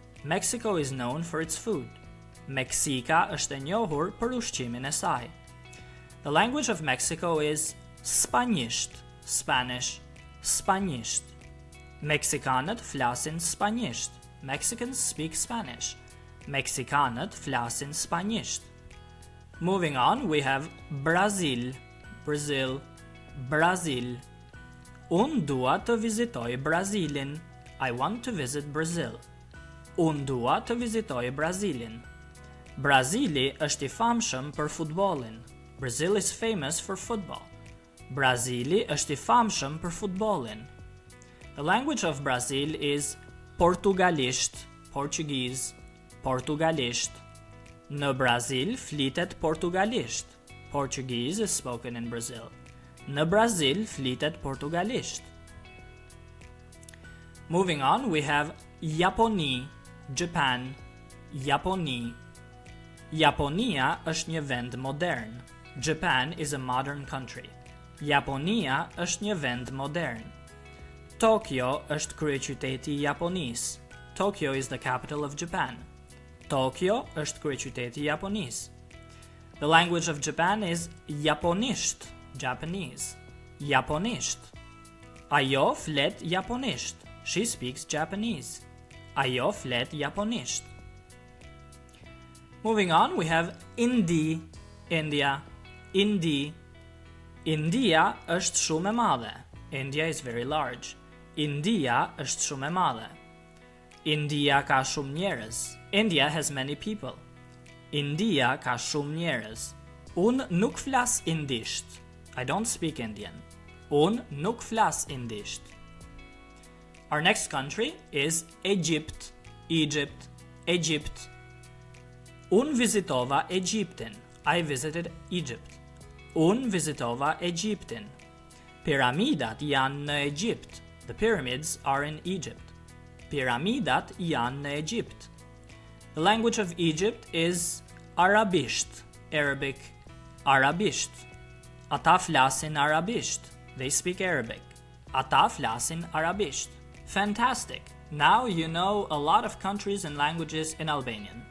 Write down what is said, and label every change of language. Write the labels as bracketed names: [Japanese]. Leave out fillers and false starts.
[English] Mexico is known for its food. [Albanian] Meksika është e njohur për ushqimin e saj. [English] The language of Mexico is Spanjisht, Spanish, Spanjisht. [Albanian] Meksikanët flasin Spanjisht. [English] Mexicans speak Spanish. [Albanian] Meksikanët flasin Spanjisht. [English] Moving on, we have Brazil, Brazil, Brazil. [Albanian] Unë dua të vizitoj Brazilin. [English] I want to visit Brazil. [Albanian] Unë dua të vizitoj Brazilin. Brazili është i famshëm për futbollin. [English] Brazil is famous for football. [Albanian] Brazili është i famshëm për futbollin. [English] The language of Brazil is Portugalisht, Portuguese, Portugalisht. [Albanian] Në Brazil flitet Portugalisht. [English] Portuguese is spoken in Brazil. [Albanian] Në Brazil flitet Portugalisht. [English] Moving on, we have Japoni, Japan, Japoni. [Albanian] Japonia është një vend modern. [English] Japan is a modern country. [Albanian] Japonia është një vend modern. Tokyo është kryeqyteti i Japonisë. [English] Tokyo is the capital of Japan. [Albanian] Tokyo është kryeqyteti i Japonisë. [English] The language of Japan is Japonisht, Japanese. [Albanian] Japonisht. Ajo flet Japonisht. [English] She speaks Japanese. [Albanian] Ajo flet Japonisht. [English] Moving on, we have Indi, India, Indi. [Albanian] India është shumë e madhe. [English] India is very large. [Albanian] India është shumë e madhe. India ka shumë njerëz. [English] India has many people. [Albanian] India ka shumë njerëz. Unë nuk flas indisht. [English] I don't speak Indian. [Albanian] Unë nuk flas indisht. [English] Our next country is Egypt, Egypt, Egypt. [Albanian] Unë vizitova Egyptin. [English] I visited Egypt. [Albanian] Unë vizitova Egyptin. Piramidat janë në Egypt. [English] The pyramids are in Egypt. [Albanian] Piramidat janë në Egypt. [English] The language of Egypt is Arabisht, Arabic, Arabisht. [Albanian] Ata flasin Arabisht. [English] They speak Arabic. [Albanian] Ata flasin Arabisht. Fantastic. [English] Now you know a lot of countries and languages in Albanian.